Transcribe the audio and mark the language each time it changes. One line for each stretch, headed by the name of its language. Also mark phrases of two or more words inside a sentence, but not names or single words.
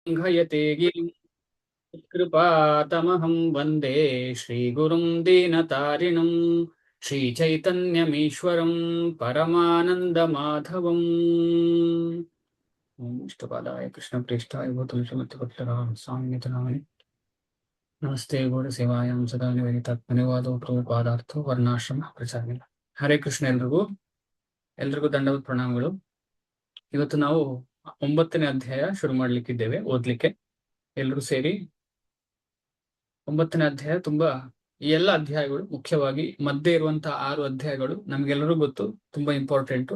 Sanskrit: घयते गिरिं कृपातमहं वन्दे श्रीगुरुं दीनतारिणं श्रीचैतन्यमीश्वरं परमानन्दमाधवम्। ओम इष्टपादाय कृष्णप्रेष्ठाय भूतविषमत्वक्तरां स्वामिनिधनाय नमस्ते गौड़सेवायां सदा निवेदितात्मनिवादो ಪ್ರಭುಪಾದಾರ್ಥೋ ವರ್ಣಾಶ್ರಮ ಪ್ರಚಾರ. ಹರೇ ಕೃಷ್ಣ.
Kannada: ಎಲ್ರಿಗೂ ದಂಡವತ್ ಪ್ರಣಾಮಗಳು. ಇವತ್ತು ನಾವು 9ನೇ ಅಧ್ಯಾಯ ಶುರು ಮಾಡ್ಲಿಕ್ಕಿದ್ದೇವೆ ಓದ್ಲಿಕ್ಕೆ. ಎಲ್ಲರೂ ಸೇರಿ 9ನೇ ಅಧ್ಯಾಯ ತುಂಬಾ, ಈ ಎಲ್ಲ ಅಧ್ಯಾಯಗಳು ಮುಖ್ಯವಾಗಿ ಮಧ್ಯೆ ಇರುವಂತಹ 6 ಅಧ್ಯಾಯಗಳು ನಮ್ಗೆಲ್ಲರೂ ಗೊತ್ತು, ತುಂಬಾ ಇಂಪಾರ್ಟೆಂಟ್.